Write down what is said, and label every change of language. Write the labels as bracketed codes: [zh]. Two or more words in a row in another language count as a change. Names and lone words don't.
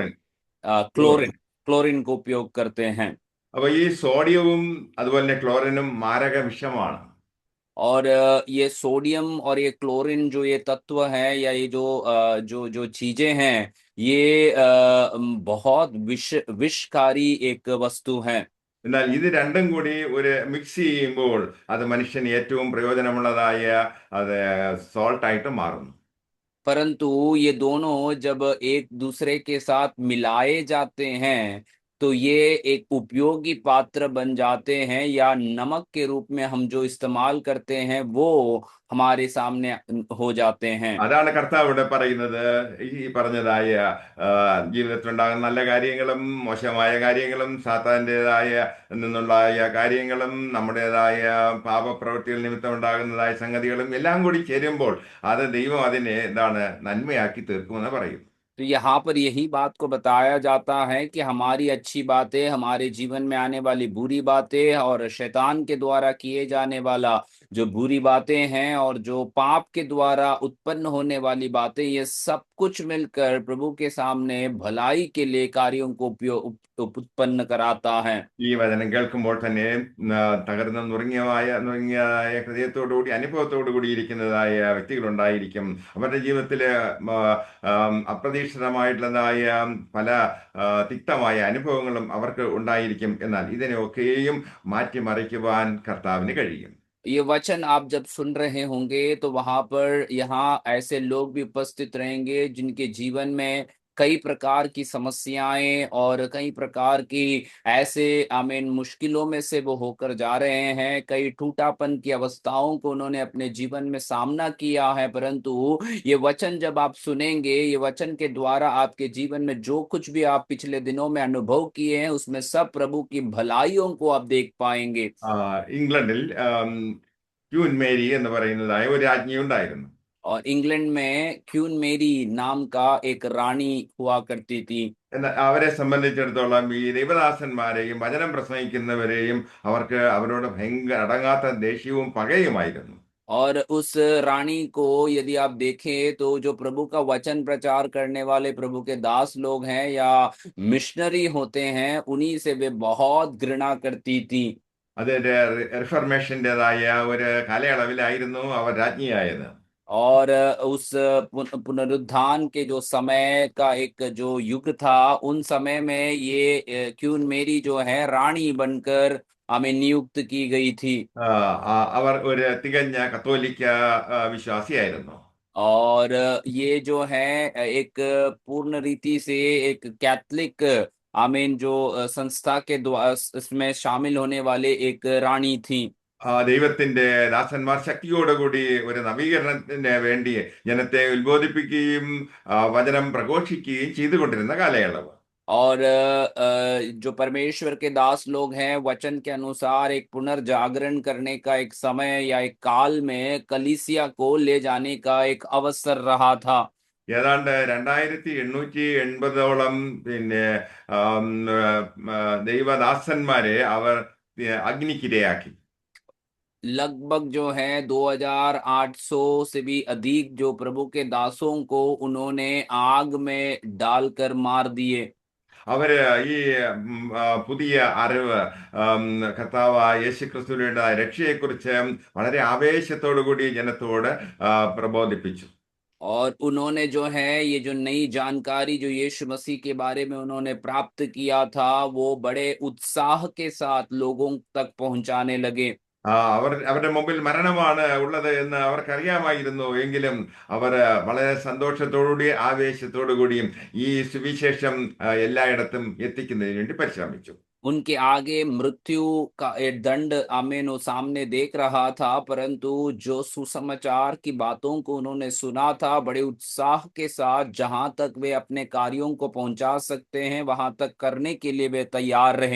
[ml] ക്ലോറിൻ. [hi] क्लोरीन। क्लोरीन को उपयोग करते हैं। [ml] അപ്പൊ ഈ സോഡിയവും അതുപോലെ തന്നെ ക്ലോറിനും മാരക വിഷമാണ്. [hi] और ये सोडियम और ये क्लोरीन जो ये तत्व है, या ये जो जो चीजें हैं, ये बहुत विषकारी एक वस्तु है। [ml] എന്നാൽ ഇത് രണ്ടും കൂടി ഒരു മിക്സ് ചെയ്യുമ്പോൾ അത് മനുഷ്യന് ഏറ്റവും പ്രയോജനമുള്ളതായ അത് സോൾട്ടായിട്ട് മാറുന്നു. [hi] परंतु ये दोनों जब एक दूसरे के साथ मिलाए जाते हैं, तो ये एक उपयोगी पात्र बन जाते हैं, या नमक के रूप में हम जो इस्तेमाल करते हैं वो हमारे सामने हो जाते हैं। [ml] അതാണ് കർത്താവ് ഇവിടെ പറയുന്നത്. ഈ പറഞ്ഞതായ ജീവിതത്തിലുണ്ടാകുന്ന നല്ല കാര്യങ്ങളും മോശമായ കാര്യങ്ങളും സാത്താന്റേതായ നിന്നുള്ളതായ കാര്യങ്ങളും നമ്മുടേതായ പാപപ്രവൃത്തികൾ നിമിത്തം ഉണ്ടാകുന്നതായ സംഗതികളും എല്ലാം കൂടി ചേരുമ്പോൾ അത് ദൈവം അതിനെ എന്താണ് നന്മയാക്കി തീർക്കുമെന്ന് പറയും. [hi] तो यहाँ पर यही बात को बताया जाता है कि हमारी अच्छी बातें, हमारे जीवन में आने वाली बुरी बातें और शैतान के द्वारा किए जाने वाला जो बुरी बातें हैं और जो पाप के द्वारा उत्पन्न होने वाली बातें, ये सब कुछ मिलकर प्रभु के सामने भलाई के लिए कार्यों को उत्पन्न कराता है। [ml] ഈ വചനം കേൾക്കുമ്പോൾ തന്നെ തകർന്ന നുറുങ്ങിയതായ ഹൃദയത്തോടുകൂടി അനുഭവത്തോടു കൂടി ഇരിക്കുന്നതായ വ്യക്തികളുണ്ടായിരിക്കും. അവരുടെ ജീവിതത്തില് അപ്രതീക്ഷിതമായിട്ടുള്ളതായ പല തിക്തമായ അനുഭവങ്ങളും അവർക്ക് ഉണ്ടായിരിക്കും. എന്നാൽ ഇതിനെയൊക്കെയും മാറ്റിമറിക്കുവാൻ കർത്താവിന് കഴിയും. [hi] ये वचन आप जब सुन रहे होंगे तो वहां पर यहाँ ऐसे लोग भी उपस्थित रहेंगे जिनके जीवन में कई प्रकार की समस्याएं और कई प्रकार की ऐसे आमीन मुश्किलों में से वो होकर जा रहे हैं। कई टूटापन की अवस्थाओं को उन्होंने अपने जीवन में सामना किया है, परंतु ये वचन जब आप सुनेंगे, ये वचन के द्वारा आपके जीवन में जो कुछ भी आप पिछले दिनों में अनुभव किए हैं, उसमें सब प्रभु की भलाइयों को आप देख पाएंगे। [ml] ഇംഗ്ലണ്ടിൽ ക്യൂൻ മേരി എന്ന് പറയുന്നതായ ഒരു രാജ്ഞി ഉണ്ടായിരുന്നു. [hi] और इंग्लैंड में क्वीन मेरी नाम का एक रानी हुआ करती थी। [ml] എന്നാൽ അവരെ സംബന്ധിച്ചിടത്തോളം ഈ ദൈവദാസന്മാരെയും വചനം പ്രസംഗിക്കുന്നവരെയും അവർക്ക് അവരോട് ഭയങ്കര അടങ്ങാത്ത ദേഷ്യവും പകയുമായിരുന്നു. [hi] और उस रानी को यदि आप देखें तो जो प्रभु का वचन प्रचार करने वाले प्रभु के दास लोग हैं या मिशनरी होते हैं, उन्हीं से वे बहुत घृणा करती थी। [ml] അതിന്റെ റിഫർമേഷൻ്റെതായ ഒരു കാലയളവിലായിരുന്നു അവർ രാജ്ഞിയായത്. [hi] और उस पुनरुत्थान के जो समय का एक जो युग था, उन समय में ये क्वीन मेरी जो है रानी बनकर हमें नियुक्त की गई थी। [ml] അവർ ഒരു തികഞ്ഞ കത്തോലിക്ക വിശ്വാസിയായിരുന്നു. [hi] और ये जो है एक पूर्ण रीति से एक कैथलिक आमीन जो संस्था के द्वारा इसमें शामिल होने वाले एक रानी थी। [ml] ദൈവത്തിന്റെ ദാസന്മാർ ശക്തിയോടുകൂടി ഒരു നവീകരണത്തിന് വേണ്ടി ജനത്തെ ഉത്ബോധിപ്പിക്കുകയും വചനം പ്രഘോഷിക്കുകയും ചെയ്തുകൊണ്ടിരുന്ന കാലയളവ്. [hi] और जो परमेश्वर के दास लोग हैं, वचन के अनुसार एक पुनर्जागरण करने का एक समय या एक काल में कलीसिया को ले जाने का एक अवसर रहा था। [ml] ഏതാണ്ട് 2880 പിന്നെ ദൈവദാസന്മാരെ അവർ അഗ്നിക്കിരയാക്കി. [hi] लगभग जो है 2800 से भी अधिक जो प्रभु के दासों को उन्होंने आग में डालकर मार दिए। [ml] അവര് ഈ പുതിയ അറിവ് കർത്താവായ യേശു ക്രിസ്തുവിന്റെ രക്ഷയെക്കുറിച്ച് വളരെ ആവേശത്തോടു കൂടി ജനത്തോട് പ്രബോധിപ്പിച്ചു. [hi] और उन्होंने जो है ये जो नई जानकारी जो यीशु मसीह के बारे में उन्होंने प्राप्त किया था, वो बड़े उत्साह के साथ लोगों तक पहुंचाने लगे। [ml] അവരുടെ മുമ്പിൽ മരണമാണ് ഉള്ളത് എന്ന് അവർക്കറിയാമായിരുന്നു. എങ്കിലും അവർ വളരെ സന്തോഷത്തോടുകൂടി ആവേശത്തോടു കൂടിയും ഈ സുവിശേഷം എല്ലായിടത്തും എത്തിക്കുന്നതിന് വേണ്ടി പരിശ്രമിച്ചു. [hi] उनके आगे मृत्यु का एक दंड आमीन वो सामने देख रहा था, परंतु जो सुसमाचार की बातों को उन्होंने सुना था, बड़े उत्साह के साथ जहां तक वे अपने कार्यों को पहुंचा सकते हैं वहां तक करने के लिए वे तैयार रहे।